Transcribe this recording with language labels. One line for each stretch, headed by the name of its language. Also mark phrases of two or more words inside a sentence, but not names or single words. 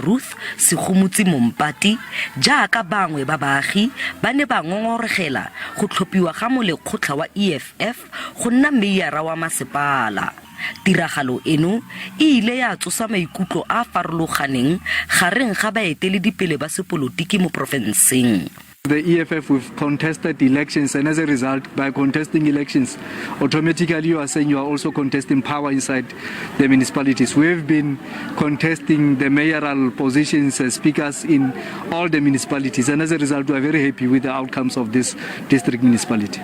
Tswana: Ruth Segomotsi Mompati jaaka bangwe ba baagi ba ne ba ngongoregela go tlhophiwa ga mo lekgotla wa EFF go nna meyara wa masepala. Tiragalo eno e ile ya tsosa maikutlo a farologaneng gareng ga baeteledipele ba sepolotiki mo profenseng.
English: The EFF, we've contested elections, and as a result, by contesting elections, automatically you are saying you are also contesting power inside the municipalities. We've been contesting the mayoral positions as speakers in all the municipalities, and as a result, we are very happy with the outcomes of this district municipality.